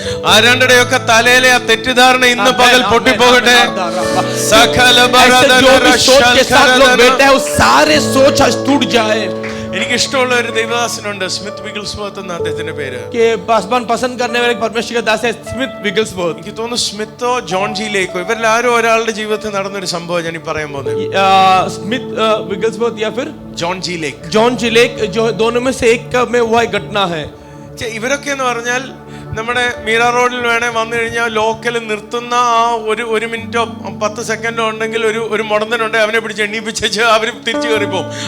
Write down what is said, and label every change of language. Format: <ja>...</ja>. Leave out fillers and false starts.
<ml>ആ രണ്ടുടെയൊക്കെ തലയിലെ ആ തെറ്റിദ്ധാരണ ഇന്ന് പകൽ പൊട്ടിപ്പോകട്ടെ. സകല</ml> <hi>जो भी सोच के साथ लोग बैठे हैं वो सारे सोच आज टूट जाए.</hi> <ml>എനിക്ക് ഇഷ്ടമുള്ള ഒരു ദൈവദാസനുണ്ട്, സ്മിത്ത് വിഗിൾസ്വർത്ത് എന്ന അദ്ദേഹത്തിന്റെ പേര്.</ml> <hi>कि पासवान पसंद करने वाले परमेश्वर का दास है स्मिथ विगल्सवर्थ.</hi> <ml>എനിക്ക് തോന്നുന്നു സ്മിത്തോ ജോൺ ജി ലേക്കോ ഇവരിൽ ആരോ ഒരാളുടെ ജീവിതത്തിൽ നടന്നൊരു സംഭവം ഞാൻ ഈ പറയാൻ പോകുന്നത്.</ml> <hi>स्मिथ विगल्सवर्थ या फिर</hi> <ml>ജോൺ ജി ലേക്ക്.</ml> <hi>जॉन जिलेक, जो दोनों में से एक में हुआ घटना है.</hi> <ml>ഇവരൊക്കെ എന്ന് പറഞ്ഞാൽ നമ്മുടെ മീറ റോഡിൽ വേണേ വന്നു കഴിഞ്ഞാൽ ലോക്കൽ നിർത്തുന്ന ആ ഒരു മിനിറ്റോ 10 സെക്കൻഡോ ഉണ്ടെങ്കിൽ ഒരു മുടന്തനുണ്ട്, അവനെ പിടിച്ച് എണ്ണീപ്പിച്ച് അവർ തിരിച്ചു കയറിപ്പോവും.</ml>